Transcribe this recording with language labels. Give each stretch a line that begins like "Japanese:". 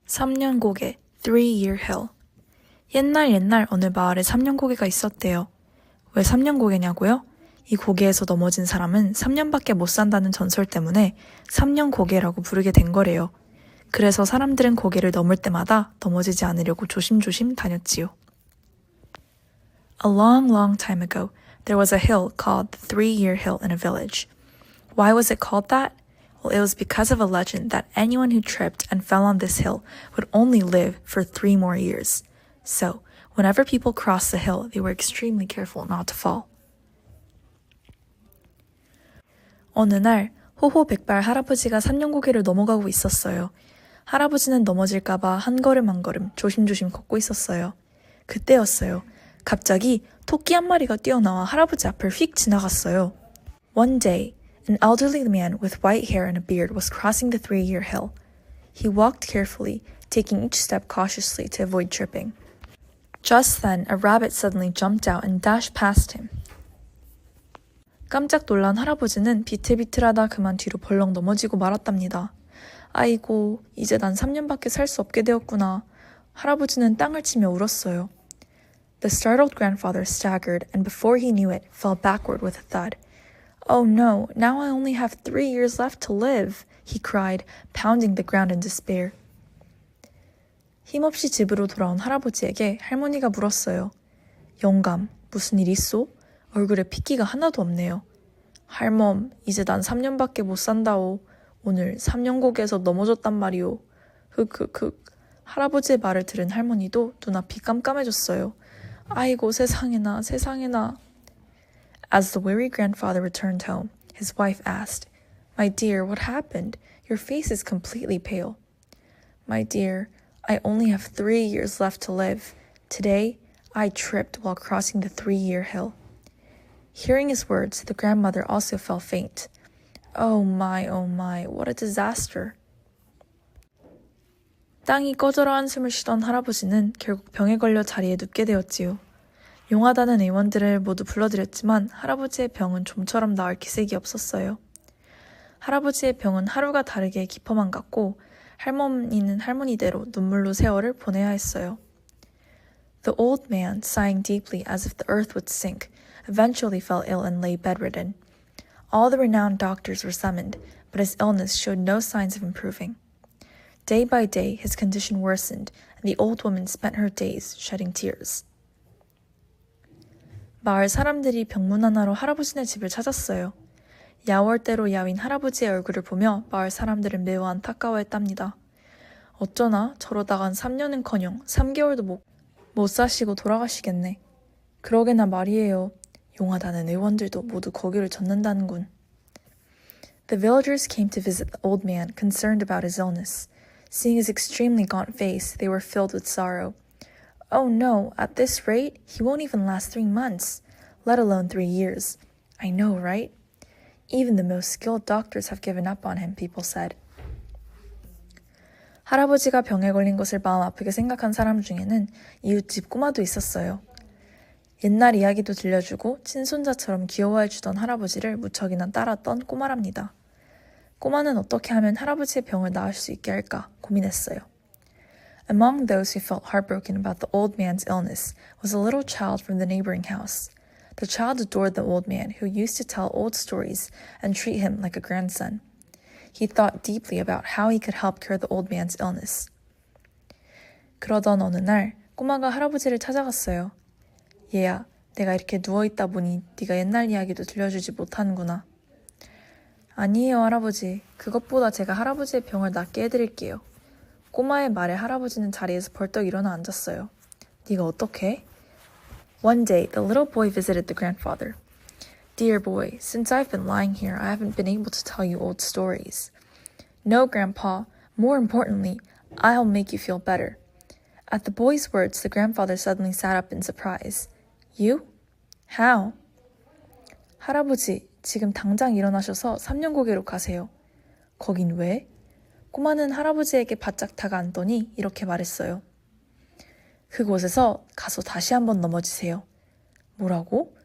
Korean: 삼년고개,
English: Three-Year Hill.
Korean: 옛날 어느 마을에 삼년고개가 있었대요. 왜 삼년고개냐고요? 이 고개에서 넘어진 사람은 3년밖에 못 산다는 전설 때문에 삼년고개라고 부르게 된 거래요. 그래서 사람들은 고개를 넘을 때마다 넘어지지 않으려고 조심조심 다녔지요.
English: A long time ago, there was a hill called the Three-Year Hill in a village. Why was it called that? Well, it was because of a legend that anyone who tripped and fell on this hill would only live for 3 more years. So, whenever people crossed the hill, they were extremely careful not to fall.
Korean: 어느 날 호호백발 할아버지가 삼년고개를 넘어가고 있었어요. 할아버지는 넘어질까봐 한 걸음 조심조심 걷고 있었어요. 그때였어요. 갑자기 토끼 한 마리가 뛰어나와 할아버지 앞을 휙 지나갔어요.
English: One day, an elderly man with white hair and a beard was crossing the Three-Year Hill. He walked carefully, taking each step cautiously to avoid tripping. Just then, a rabbit suddenly jumped out and dashed past him.
Korean: 깜짝 놀란 할아버지는 비틀비틀하다 그만 뒤로 벌렁 넘어지고 말았답니다. 아이고, 이제 난 3년밖에 살 수 없게 되었구나. 할아버지는 땅을 치며 울었어요.
English: The startled grandfather staggered and before he knew it, fell backward with a thud. Oh no, now I only have 3 years left to live, he cried, pounding the ground in despair.
Korean: 힘없이 집으로 돌아온 할아버지에게 할머니가 물었어요. 영감, 무슨 일 있소? 얼굴에 핏기가 하나도 없네요. 할멈, 이제 난 3년밖에 못 산다오. 오늘 3년고개에서 넘어졌단 말이오. 흑흑흑. 할아버지의 말을 들은 할머니도 눈앞이 깜깜해졌어요. 아이고 세상에나.
English: As the weary grandfather returned home, his wife asked, My dear, what happened? Your face is completely pale. My dear, I only have 3 years left to live. Today, I tripped while crossing the Three-Year Hill. Hearing his words, the grandmother also fell faint. Oh my, what a disaster.
Korean: 땅이 꺼져라 한숨을 쉬던 할아버지는 결국 병에 걸려 자리에 눕게 되었지요. 용하다는 의원들을 모두 불러들였지만 할아버지의 병은 좀처럼 나을 기색이 없었어요. 할아버지의 병은 하루가 다르게 깊어만 갔고 할머니는 할머니대로 눈물로 세월을 보내야 했어요.
English: The old man, sighing deeply as if the earth would sink, eventually fell ill and lay bedridden. All the renowned doctors were summoned, but his illness showed no signs of improving. Day by day, his condition worsened, and the old woman spent her days shedding tears.
Korean: 마을 사람들이 병문 하나로 할아버지네 집을 찾았어요. 야월대로 야윈 할아버지의 얼굴을 보며 마을 사람들은 매우 안타까워했답니다. 어쩌나 저러다간 3년은커녕 3개월도 못 사시고 돌아가시겠네. 그러게나 말이에요. 용하다는 의원들도 모두 거기를 젓는다는군.
English: The villagers came to visit the old man, concerned about his illness. Seeing his extremely gaunt face, they were filled with sorrow. Oh no, at this rate, he won't even last 3 months, let alone 3 years. I know, right? Even the most skilled doctors have given up on him, people said.
Korean: 할아버지가 병에 걸린 것을 마음 아프게 생각한 사람 중에는 이웃집 꼬마도 있었어요. 옛날 이야기도 들려주고 친손자처럼 귀여워해주던 할아버지를 무척이나 따랐던 꼬마랍니다. 꼬마는 어떻게 하면 할아버지의 병을 나을 수 있게 할까 고민했어요.
English: Among those who felt heartbroken about the old man's illness was a little child from the neighboring house. The child adored the old man, who used to tell old stories and treat him like a grandson. He thought deeply about how he could help cure the old man's illness.
Korean: 그러던 어느 날 꼬마가 할아버지를 찾아갔어요. 얘야, 내가 이렇게 누워있다 보니 네가 옛날 이야기도 들려주지 못하는구나. 아니에요, 할아버지. 그것보다 제가 할아버지의 병을 낫게 해드릴게요. 꼬마의 말에 할아버지는 자리에서 벌떡 일어나 앉았어요. 네가 어떻게 해?
English: One day, the little boy visited the grandfather. Dear boy, since I've been lying here, I haven't been able to tell you old stories. No, Grandpa. More importantly, I'll make you feel better. At the boy's words, the grandfather suddenly sat up in surprise. You? How?
Korean: 할아버지, 지금 당장 일어나셔서 삼년고개로 가세요. 거긴 왜? 꼬마는 할아버지에게 바짝 다가앉더니 이렇게 말했어요. 그곳에서 가서 다시 한번 넘어지세요. 뭐라고?